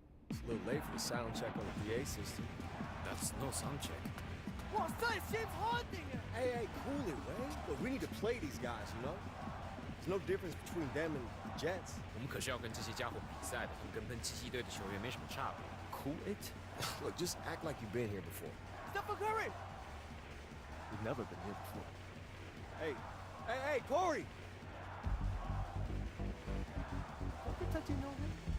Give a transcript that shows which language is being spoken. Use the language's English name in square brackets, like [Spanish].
[English] It's a little late for the sound check on the PA system. That's no sound check. Hey, cool it, Ray. Look, we need to play these guys, you know? There's no difference between them and the Jets. [Chinese] 我们可是要跟这些家伙比赛的，他们跟喷七七队的球员没什么差别。 [English] Cool it? Look, just act like you've been here before. Stephen Curry! We've never been here before. Hey, Corey! Don't be touching no man.